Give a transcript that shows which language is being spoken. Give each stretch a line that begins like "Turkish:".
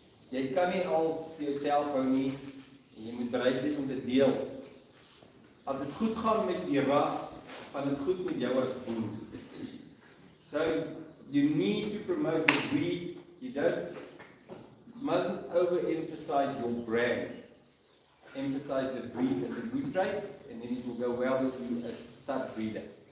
Afrikaans: Jy kan nie als vir jouself hou nie. Jy moet bereid wees om te deel. As dit goed gaan met die ras, gaan dit goed met jou as boer.
English: So, you need to promote the breed. You mustn't overemphasize your brand. Emphasize the breed and the good traits, and then it will go well with you as a stud breeder.